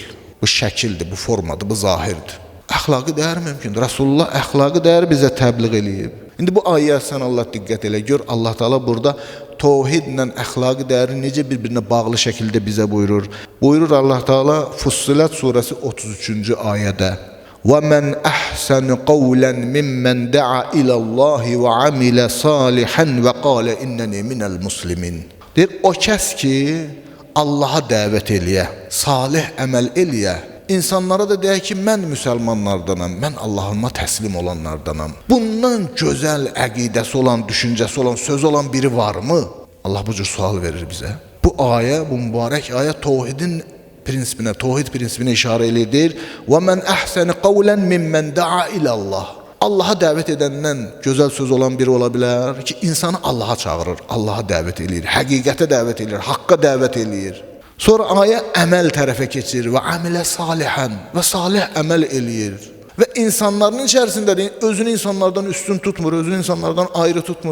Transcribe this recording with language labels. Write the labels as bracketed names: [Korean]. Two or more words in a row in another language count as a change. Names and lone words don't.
[Azerbaijani] Bu şəkildir, bu formadır, bu zahirdir. Əxlaqi dəyər mümkündür. Rasulullah əxlaqi dəyəri bizə təbliğ eləyib. İndi bu ayəyə sən Allah diqqət elə gör. Allah Teala burada tohidlə əxlaqi dəyəri necə bir-birinə bağlı şəkildə bizə buyurur. Buyurur Allah Teala Fussilat surəsi 33-cü ayədə: [Arabic] وَمَنْ أَحْسَنُ قَوْلًا مِمَّنْ دَعَا إِلَى اللّٰهِ وَعَمِلَ صَالِحًا وَقَالَ إِنَّنِي مِنَ الْمُسْلِمِينَ. [Azerbaijani] Deyir, o kəs ki, Allaha dəvət eləyə, salih əməl eləyə, insanlara da deyək ki, mən müsəlmanlardanam, mən Allahıma təslim olanlardanam. Bundan gözəl əqidəsi olan, düşüncəsi olan, söz olan biri varmı? Allah bu cür sual verir bizə. Bu ayə, bu mübarək ayə tohidin prinsipinə, tohid prinsipinə işarə edir. [Arabic] وَمَنْ أَحْسَنِ قَوْلًا مِمَّنْ دَعَا إِلَى اللّٰهِ. [Azerbaijani] Allaha dəvət edəndən gözəl söz olan biri ola bilər ki, insanı Allaha çağırır, Allaha dəvət edir, həqiqətə dəvət edir, haqqa dəvət edir. Sonra ayə əməl tərəfə keçir və [Arabic] عمل صالحا [Azerbaijani] və salih əməl eləyir. Və insanların içərisində deyil, özünü insanlardan üstün tutmur, özünü insanlardan ayrı tutmur.